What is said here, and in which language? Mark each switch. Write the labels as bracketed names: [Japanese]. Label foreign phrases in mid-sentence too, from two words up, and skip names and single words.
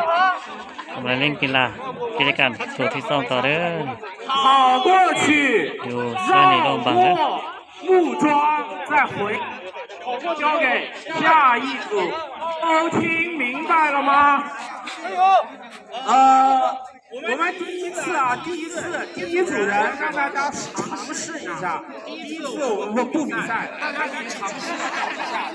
[Thai] กำลังเล่นกีฬากิจกรรมตัวที่2ต่อเด้อ [Chinese] 跑过去， [Thai] อยู่เสื้อในร่มบังเด้อ [Chinese] 木桩再回，交给下一组。都听明白了吗？我们第一次第一组人让大家尝试一下。第一次我们不比赛，大家可以尝试一下。